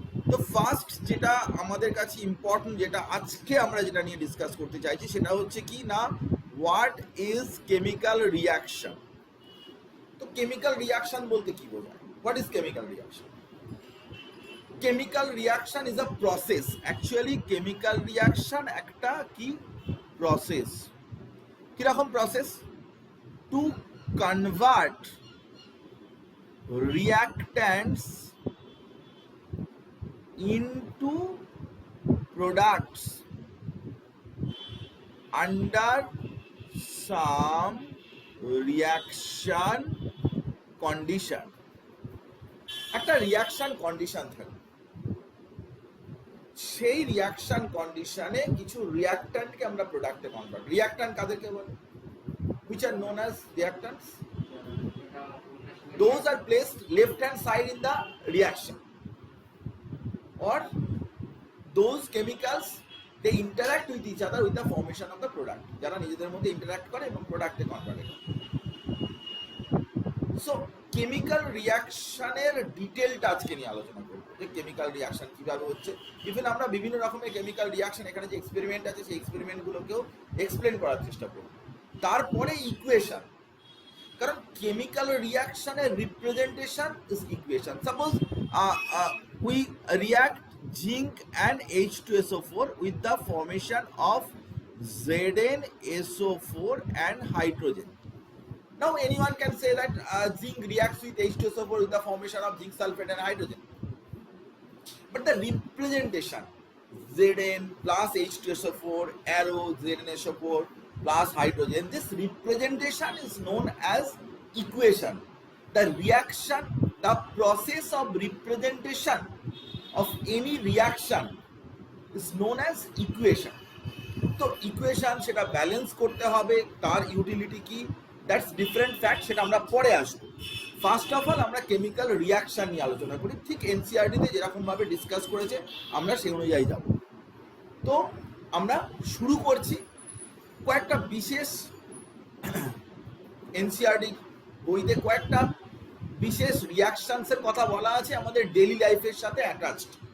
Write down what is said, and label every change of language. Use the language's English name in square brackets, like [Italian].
[Bangla] তো ফার্স্ট যেটা আমাদের কাছে ইম্পর্টেন্ট, যেটা আজকে আমরা যেটা নিয়ে ডিসকাস করতে চাইছি, সেটা হচ্ছে কি না, [English] What is chemical reaction. [Bangla] তো কেমিক্যাল রিয়াকশন বলতে কি বোঝায়? [English] What is chemical reaction? Chemical reaction is a process. [Bangla] Actually chemical reaction একটা কি প্রসেস। কিরকম process? [English] To convert reactants into products under some reaction condition. [Bangla] একটা রিয়াকশন কন্ডিশন থাকে, সেই রিয়াকশন কন্ডিশনে কিছু রিয়াক্ট্যান্টকে আমরা প্রোডাক্টে কনভার্ট। রিয়াক্ট্যান্ট কাদেরকে বলে? [English] which are known as reactants. Those are placed left hand side in the reaction, or those chemicals they interact with each other with the formation of the product, [Bangla] যারা নিজেদের মধ্যে interact করে এবং প্রোডাক্টে convert করে। So chemical রিয়াকশনের ডিটেলটা আজকে নিয়ে আলোচনা করব, যে কেমিক্যাল রিয়াকশন কিভাবে হচ্ছে। ইভেন আমরা বিভিন্ন রকমের কেমিক্যাল রিয়াকশন, এখানে যে এক্সপেরিমেন্ট আছে সেই এক্সপেরিমেন্টগুলোকেও এক্সপ্লেন করার চেষ্টা করব। তারপরে ইকুয়েশন, কারণ chemical রিয়াকশনের [English] Representation is equation. Suppose we react zinc and H2SO4 with the formation of ZnSO4 and hydrogen. Now anyone can say that zinc reacts with H2SO4 with the formation of zinc sulfate and hydrogen, but the representation Zn plus H2SO4 arrow ZnSO4 plus hydrogen, this representation is known as equation. The reaction, the process of representation of any reaction is known as equation. [Bangla] তো equation সেটা balance করতে হবে, তার utility কি, [English] that's different fact, [Bangla] সেটা আমরা পরে আসবো। ফার্স্ট অফ অল আমরা কেমিক্যাল রিয়াকশন নিয়ে আলোচনা করি, ঠিক এনসিআরটিতে যেরকমভাবে ডিসকাস করেছে আমরা সেই অনুযায়ী যাব। তো আমরা শুরু করছি। কয়েকটা বিশেষ এনসিআরটি বইতে কয়েকটা বিশেষ রিয়াকশনসের কথা বলা আছে আমাদের ডেইলি লাইফের সাথে অ্যাটাচড।